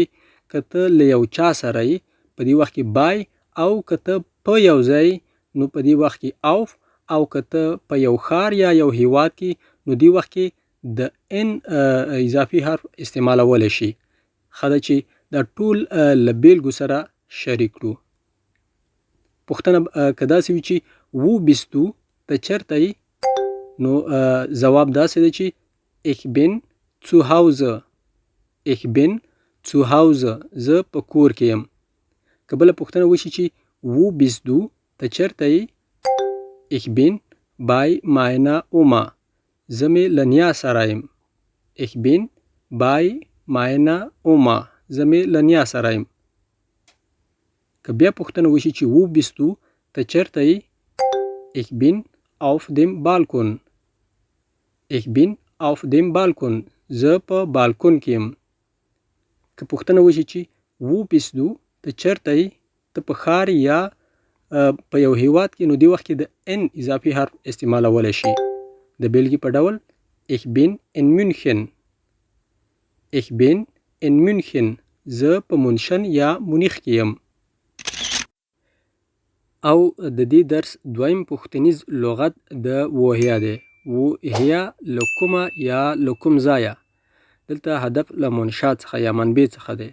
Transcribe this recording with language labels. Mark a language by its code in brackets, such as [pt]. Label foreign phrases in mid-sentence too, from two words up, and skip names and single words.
[ps] که ته له یو چا سره یې، په دې وخت کې بای، او که ته په یو ځای، نو په دې وخت کې اوف، او که ته په یو ښار یا یو هیواد کې، نو دې وخت کې د ان اضافي حرف استعمالولی شي. ښه ده چې دا ټول له بیلګو سره شریک کړو. پوښتنه که داسې وي چې [de] Wo bist du, [ps] ته چرته یې؟ نو ځواب داسې دی چې [de] ich bin zu Hause. ich bin zu Hause. [ps] زه په کور کې یم. که بله پوښتنه وشي چې [de] Wo bist du, [ps] ته چرته یې؟ [de] ich bin bei meiner Oma. [ps] زه مې له نیا سره یم. [de] ich bin bei meiner Oma. [ps] زه مې له نیا سره یم. که بیا پوښتنه وشي چې [de] Wo bist du, [ps] ته چرته یې؟ [de] ich bin auf dem Balkon. ich bin auf dem Balkon. [ps] زه په بالکون کې یم. که پوښتنه وشي چې [de] Wo bist du, [ps] ته چرته یې؟ ته په ښار یا په یو هیواد کې، نو دې وخت کې د ان اضافي حرف استعمالولی شي. د بیلګې په ډول [de] ich bin in München. ich bin in München. [ps] زه په مونشن یا مونیخ کې یم. او د دې درس دویم پښتنیز لغت د ووهیا دی. ووهیا له کومه یا له کوم ځایه. دلته هدف له منشا څخه یا منبع څخه دی.